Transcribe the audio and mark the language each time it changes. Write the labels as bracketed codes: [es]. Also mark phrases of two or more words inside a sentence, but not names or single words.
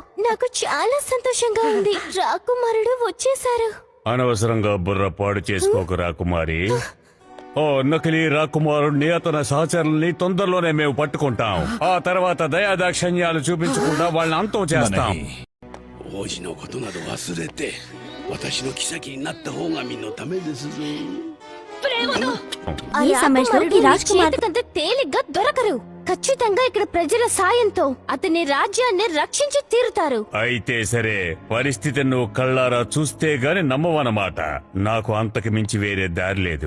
[te] నాకు చాలా సంతోషంగా ఉంది. రాకుమారుడు వచ్చేశారు. అనవసరంగా బుర్ర పాడు చేసుకోకు రాకుమారి. ఓ నకిలీ రాకుమారుణ్ణి, అతని సహచరుల్ని తొందరలోనే మేము పట్టుకుంటాం. ఆ తర్వాత దయాదాక్షణ్యాలు చూపించకుండా వాళ్ళని అంతం చేస్తాం. [ja] 王子のことなど忘れて私の妃になった方が身のためですぞ。 [te] ఈ సమయంలో ఈ రాజకుమార్తెకంత తేలిగ్గా దొరకరు. ఖచ్చితంగా ఇక్కడ ప్రజల సాయంతో అతని రాజ్యాన్ని రక్షించి తీరుతారు. అయితే సరే, పరిస్థితి నువ్వు కళ్ళారా చూస్తే గాని నమ్మవన్నమాట. నాకు అంతకు మించి వేరే దారి లేదు.